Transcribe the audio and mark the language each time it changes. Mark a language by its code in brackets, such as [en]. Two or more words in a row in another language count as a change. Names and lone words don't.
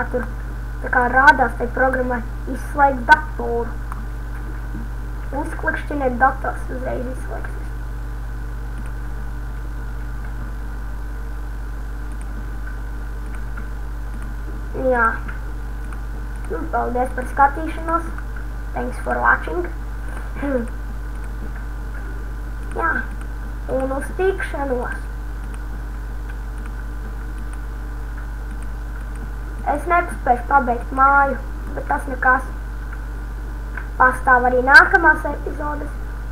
[lv] Tur tā kā rādās tai programmai izslēgt datoru. Uzklikšķiniet dators, uzreiz izslēgsies. Jā. Nu, paldies par skatīšanos. [en] Thanks for watching. [lv] Jā. Un uz tikšanos. Es nepaspēšu pabeigt māju, bet tas nekas. Pastāv arī nākamās epizodes.